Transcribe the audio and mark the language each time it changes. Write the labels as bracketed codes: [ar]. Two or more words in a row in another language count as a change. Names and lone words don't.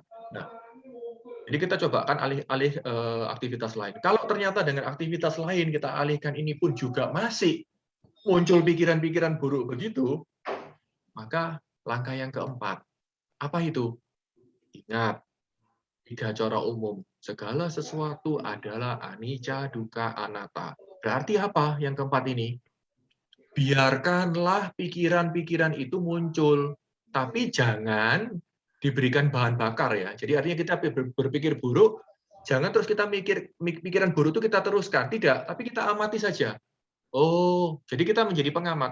[id] Nah, jadi kita coba kan alih aktivitas lain. Kalau ternyata dengan aktivitas lain kita alihkan ini pun juga masih muncul pikiran-pikiran buruk begitu, maka langkah yang keempat, apa itu? Ingat, 3 cara umum. Segala sesuatu adalah [pi] anicca, dukkha, anatta. [id] Berarti apa yang keempat ini? Biarkanlah pikiran-pikiran itu muncul, tapi jangan diberikan bahan bakar ya. Jadi artinya kita berpikir buruk, jangan terus kita pikiran buruk itu kita teruskan. Tidak, tapi kita amati saja. Oh, jadi kita menjadi pengamat.